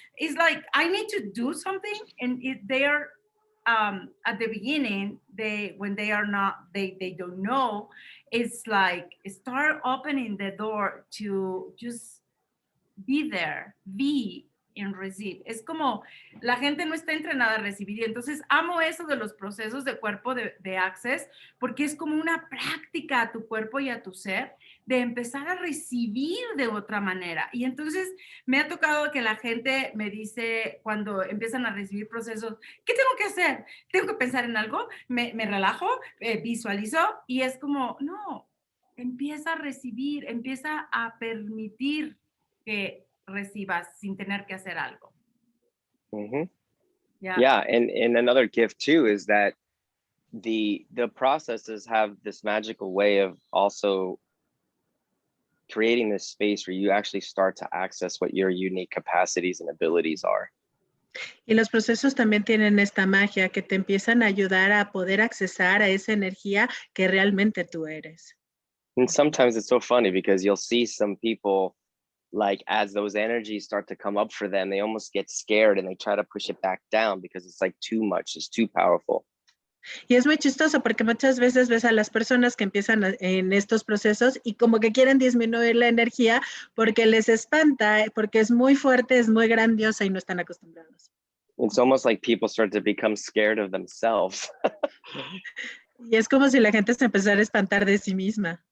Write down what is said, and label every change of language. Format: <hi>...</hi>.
<en>It's like I need to do something, and they are at the beginning. When they are not, they don't know. It's like start opening the door to just be there, be and receive.</en> <es>Es como la gente no está entrenada a recibir y entonces amo eso de los procesos de cuerpo de Access porque es como una práctica a tu cuerpo y a tu ser de empezar a recibir de otra manera. Y entonces me ha tocado que la gente me dice cuando empiezan a recibir procesos, ¿qué tengo que hacer? ¿Tengo que pensar en algo? ¿Me relajo? ¿Visualizo? Y es como, no, empieza a recibir, empieza a permitir que recibas sin tener que hacer algo. Mm-hmm.</es> <en>Yeah. Yeah, and another gift too is that the processes have this magical way of also creating this space where you actually start to access what your unique capacities and abilities are.</en> <es>Y los procesos también tienen esta magia que te empiezan a ayudar a poder accesar a esa energía que realmente tú eres.</es> <en>And sometimes it's so funny because you'll see some people like as those energies start to come up for them, they almost get scared and they try to push it back down because it's like too much, it's too powerful.</en> <es>Y es muy chistoso porque muchas veces ves a las personas que empiezan en estos procesos y como que quieren disminuir la energía porque les espanta, porque es muy fuerte, es muy grandiosa y no están acostumbrados.</es> <en>It's almost like people start to become scared of themselves.</en> <es>Y es como si la gente se empezara a espantar de sí misma.</es>